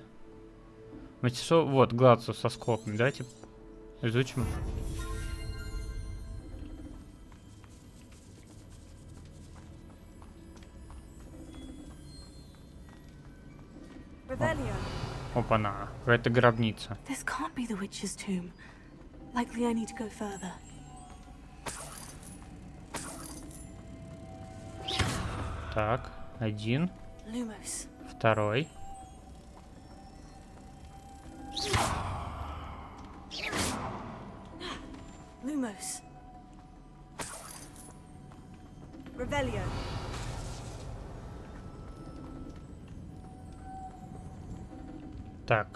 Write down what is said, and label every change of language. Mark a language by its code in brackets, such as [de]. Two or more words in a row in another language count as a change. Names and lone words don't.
[ru] Мастерство, вот, Гладсу со скопами. Давайте изучим. Revelio. Опа-на, какая-то гробница. [en] This can't be the witch's tomb. Likely I need to go further. [ru] Так, один, Lumos. второй. Lumos. Revelio. Так,